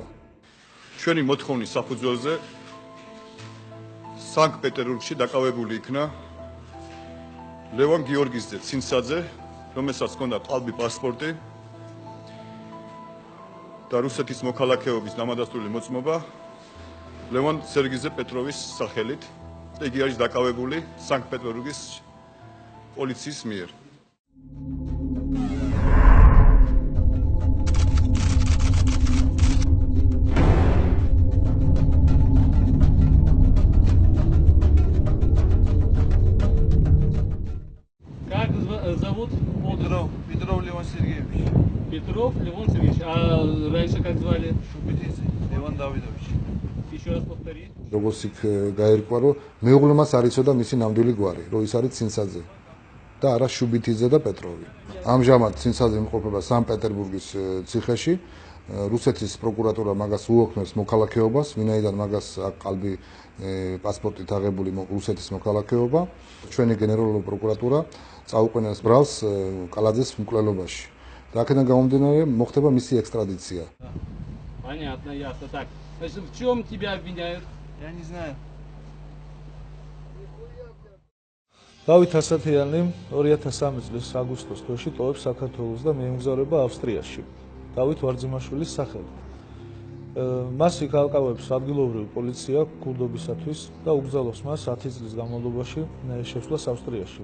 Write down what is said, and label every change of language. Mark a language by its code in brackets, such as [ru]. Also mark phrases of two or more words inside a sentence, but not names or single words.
[ka] ჩვენი მოთხოვნის საფუძველზე სანქტ-პეტერბურგში დაკავებული იქნა ლევან გიორგიძე ცინცაძე, რომელსაც ჰქონდა ყალბი პასპორტი და რუსეთის მოქალაქეობის დამადასტურებული მოწმობა ლევან სერგიძე პეტროვის სახელით. იგი არის დაკავებული სანქტ-პეტერბურგის პოლიციის მიერ. [ru] Как зовут? Петров Левон Сергеевич. Петров Левон Сергеевич. А раньше как звали? Шубитидзе Левон Давидович. Еще раз повтори. [ka] როგორც იქ გაირკვა, რომ მეუღლემაც არ იცოდა მისი ნამდვილი გვარი, რომ ის არის ცინცაძე და არა შუბითიძე და პეტროვი. ამჟამად ცინცაძე იმყოფება სანქტ-პეტერბურგის ციხეში. რუსეთის პროკურატურა მაგას უოქმებს მოქალაქეობას, ვინაიდან მაგას აქვს ყალბი პასპორტით აღებული რუსეთის მოქალაქეობა. ჩვენი გენერალური პროკურატურა წაუყენებს ბრალს კალაძეს მკვლელობაში. და აქედან გამომდინარე მოხდება მისი ექსტრადიცია. [ru] Понятно, ясно. Так, значит, в чем тебя обвиняют? Я не знаю. [ka] დავით ასათიანი 2013 წლის აგვისტოს თვეში ტოვებს საქართველოს და მიემგზავრება ავსტრიაში. დავით ვარძიმაშვილის სახელით. მას იქ ალყავებს ადგილობრივი პოლიცია ქურდობისათვის და უგზავნოს მას 10 წლის განმავლობაში შესვლას ავსტრიაში.